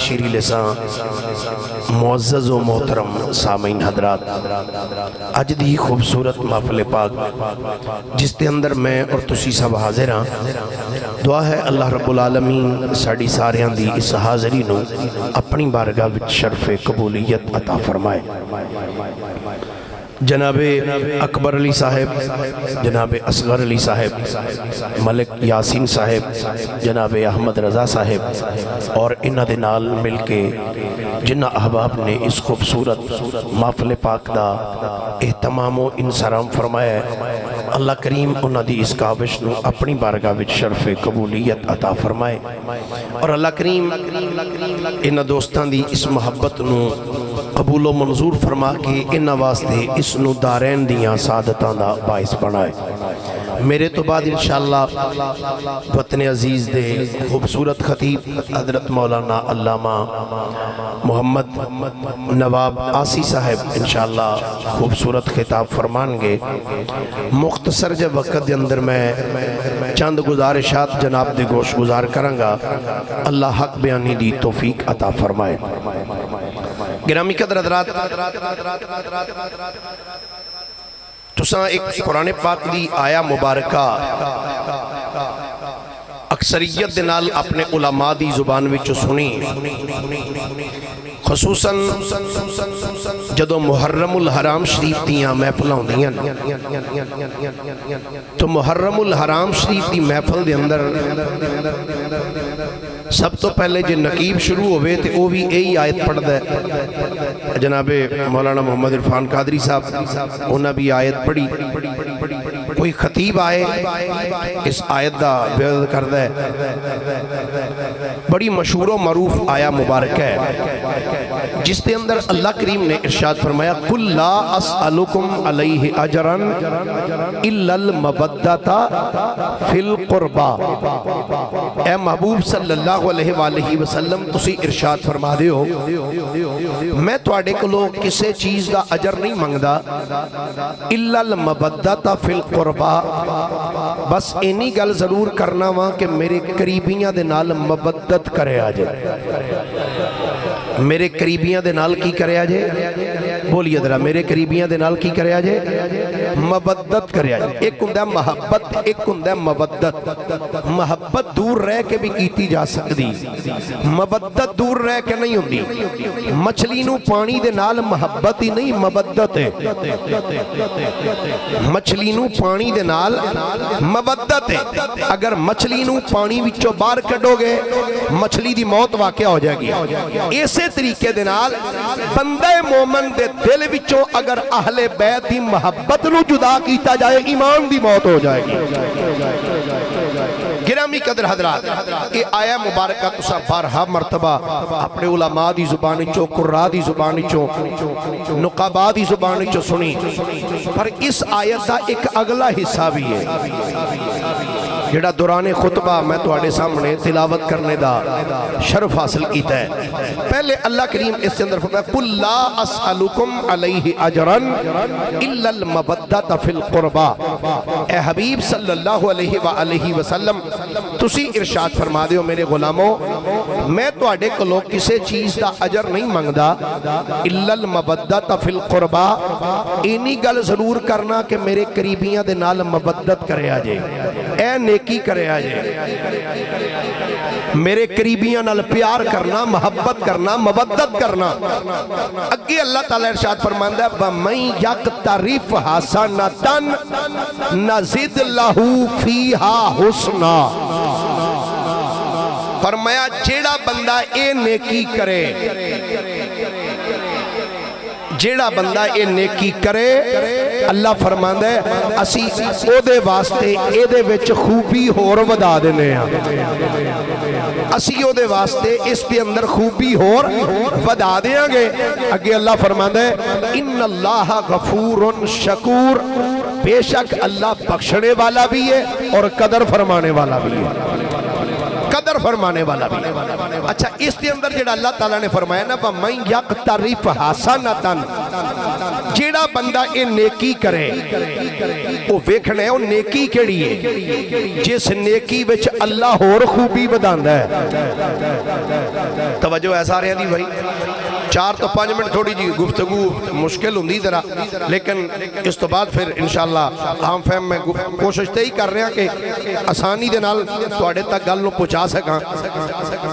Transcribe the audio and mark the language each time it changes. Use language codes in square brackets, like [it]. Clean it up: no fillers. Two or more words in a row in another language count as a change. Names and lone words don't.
[pa] شیری لسان معزز و محترم سامعین حضرات، اج دی خوبصورت محفل پاک جس دے اندر میں اور تسی سب حاضر ہاں، دعا ہے اللہ رب العالمین ساڑی ساریاں دی اس حاضری نو اپنی بارگاہ وچ شرف قبولیت عطا فرمائے۔ جناب اکبر علی صاحب، جناب اصغر علی صاحب، ملک یاسین صاحب، جناب احمد رضا صاحب اور انہاں دے نال مل کے جنہ احباب نے اس خوبصورت محفل پاک دا اہتمام و انصرام فرمایا ہے، اللہ کریم انہاں دی اس کاوش نو اپنی بارگاہ وچ شرف قبولیت عطا فرمائے، اور اللہ کریم انہاں دوستان دی اس محبت نو قبول و منظور فرما کے انہاں واسطے اس نو دارین دیاں سعادتاں دا باعث بنائے۔ میرے تو بعد انشاءاللہ وطن عزیز دے خوبصورت خطیب حضرت مولانا علامہ محمد نواب آسی صاحب انشاءاللہ خوبصورت خطاب فرمان گے۔ مختصر جب وقت دے اندر میں چند گزارشات جناب دے گوش گزار کرنگا، اللہ حق بیانی دی توفیق عطا فرمائے۔ گرامی قدر حضرات، تساں ایک قرآن پاک دی آیا مبارکہ اکثریت دے نال اپنے علماء دی زبان وچ سنی، خصوصاً جدو محرم الحرام شریف دیاں محفل ہوندیاں، تو محرم الحرام شریف دی محفل دے اندر سب تو پہلے جو نقیب شروع ہوئے تھے وہ بھی یہی آیت پڑھ دے، جناب مولانا محمد عرفان قادری صاحب انہاں بھی آیت پڑھی، کوئی خطیب آئے اس آیت دا بیان کر دے، [ur] بڑی مشہور و معروف آیا مبارک ہے جس کے اندر اللہ کریم نے ارشاد فرمایا [ar] قُلْ لَا أَسْأَلُكُمْ عَلَيْهِ أَجْرًا إِلَّا الْمَوَدَّةَ فِي الْقُرْبَى۔ [pa] اے محبوب [ar] صلی اللہ علیہ وآلہ وسلم [pa] تسی ارشاد فرما دے ہو میں تواڈے کولوں کسے چیز دا اجر نہیں منگدا [ar] الا المودۃ فی القربى، [pa] بس اینی گل ضرور کرنا وا کہ میرے قریبیاں دے نال مودت کرے آ جائے، میرے قریبیاں دے نال کی کرے آ جائے، بولیے ذرا میرے قریبیاں دے نال کی کرے آ جائے، مودت کرے آ جائے۔ ایک ہوندا محبت، ایک ہوندا مودت۔ محبت دور رہ کے بھی کیتی جا سکتی، مودت دور رہ کے نہیں ہوندی۔ مچھلی نو پانی دے نال محبت ہی نہیں مودت ہے، مچھلی نو پانی دے نال مودت ہے۔ اگر مچھلی نو پانی وچوں باہر کڈو گے مچھلی دی موت واقع ہو جائے گی۔ اسی طریقے دے نال بندہ مومن دے دل وچوں اگر اہل بیت دی محبت نو جدا کیتا جائے ایمان دی موت ہو جائے گی۔ گرامی قدر حضرات، یہ آیا مبارکہ تسا بارہا مرتبہ اپنے علماء دی زبانی چو، قرآ دی زبانی چو، نقابہ دی زبانی چو سنی، پر اس آیت دا ایک اگلا حصہ بھی ہے جڑا دوران خطبہ میں تواڈے سامنے تلاوت کرنے دا شرف حاصل کیتا ہے۔ [ur] پہلے اللہ کریم اس کے اندر فرمایا [ar] قُلْ لَا أَسْأَلُكُمْ عَلَيْهِ أَجْرًا إِلَّا الْمَوَدَّةَ فِي الْقُرْبَى۔ [pa] اے حبیب [ar] صلی اللہ علیہ وآلہ وسلم [pa] تسی ارشاد فرما دیو میرے غلاموں میں تواڈے کولوں کسے چیز دا اجر نہیں منگدا [ar] إِلَّا الْمَوَدَّةَ فِي الْقُرْبَى، [pa] اینی گل ضرور کرنا کہ میرے قریبیاں دے نال مودت کرے آ جائے، اے نیکی کرے آ جائے، میرے قریبیاں نال پیار کرنا، محبت کرنا، مودت کرنا۔ اگے اللہ تعالیٰ ارشاد فرماندا ہے [ar] وَمَن يَقْتَرِفْ حَسَنَةً نَزِدْ لَهُ فِيهَا حُسْنًا۔ [pa] فرمایا جیڑا بندہ اے نیکی کرے، جیڑا بندہ اے نیکی کرے اللہ فرماندا ہے اسی او دے واسطے اے دے وچ خوبی ہور ودا دینے ہیں، اسی او دے واسطے اس دے اندر خوبی ہور ودا دیاں گے۔ اگے اللہ فرماندا ہے [ar] ان اللہ غفور شکور، [pa] بے شک اللہ بخشنے والا بھی ہے اور قدر فرمانے والا بھی ہے، قدر فرمانے والا بھی۔ اچھا اس کے اندر جڑا اللہ تعالیٰ نے فرمایا نا [ar] وَمَن يَقْتَرِفْ حَسَنَةً، [pa] جیڑا بندہ اے نیکی کرے وہ ویکھنا ہے وہ نیکی کیڑی ہے جس نیکی وچ اللہ اور خوبی بداندا ہے۔ توجہ ایسا رہی دی بھائی، 4 تو 5 منٹ تھوڑی جی گفتگو مشکل ہوندی ذرا، لیکن اس تو بعد پھر انشاءاللہ عام فہم میں کوشش تے ہی کر رہے ہیں کہ آسانی دے نال تواڈے تک گل نو پہنچا سکاں۔